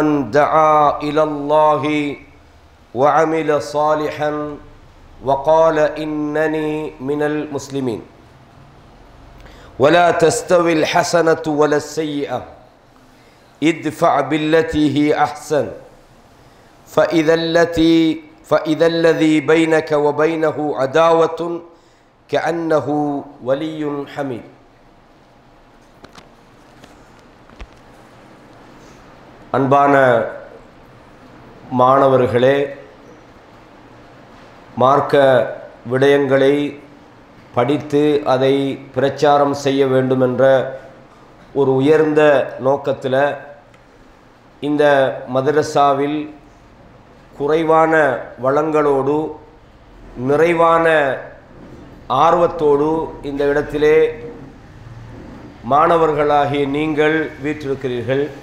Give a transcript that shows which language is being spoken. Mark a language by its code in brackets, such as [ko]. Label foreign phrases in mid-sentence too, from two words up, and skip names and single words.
[ar] دعا إلى الله وعمل صالحا وقال إنني من المسلمين ولا تستوي الحسنة ولا السيئة ادفع بالتي هي أحسن فإذا الذي بينك وبينه عداوة كأنه ولي حميد. [ta] அன்பான மாணவர்களே, மார்க்க விடயங்களை படித்து அதை பிரச்சாரம் செய்ய வேண்டும் என்ற ஒரு உயர்ந்த நோக்கத்தில் இந்த மதரசாவில் குறைவான வளங்களோடு நிறைவான ஆர்வத்தோடு இந்த இடத்திலே மாணவர்களாகிய நீங்கள் வீற்றிருக்கிறீர்கள்.